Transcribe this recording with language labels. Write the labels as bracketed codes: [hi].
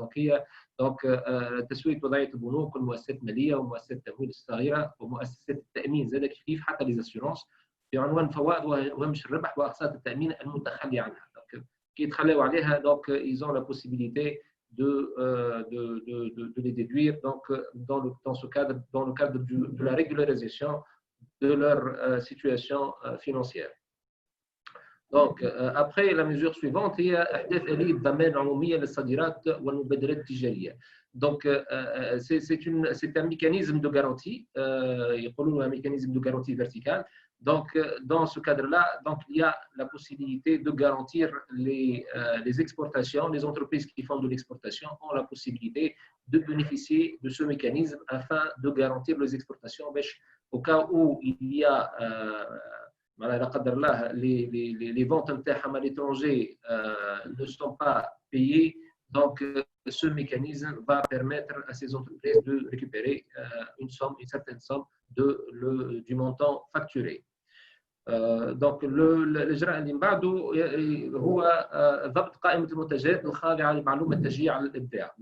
[fr] Donc il y a [ar] تسويه وضعيه البنوك والمؤسسات الماليه ومؤسسات التمويل الصغيره ومؤسسات التامين زاد كيف حتى لي زاسيورونس بعنوان فوائد وهمش الربح واقساط التامين المتخلي عنها. كي يتخلوا عليها [fr] donc ils ont la possibilité de les déduire donc dans le cadre de la régularisation de leur situation financière. Donc après la mesure suivante [ar] هي احداث آلية ضمان عمومية للصادرات والمبادرات التجارية. [fr] Donc c'est un mécanisme de garantie, [ar] يقولوا [fr] un mécanisme de garantie verticale. Donc, dans ce cadre-là, donc, il y a la possibilité de garantir les exportations. Les entreprises qui font de l'exportation ont la possibilité de bénéficier de ce mécanisme afin de garantir les exportations. Au cas où il y a les ventes à l'étranger ne sont pas payées, donc ce mécanisme va permettre à ces entreprises de récupérer une certaine somme du montant facturé. [ar] Donc الإجراء اللي بعده هو ضبط قائمة المنتجات الخاضعة لمعلومة التشجيع على الإبداع.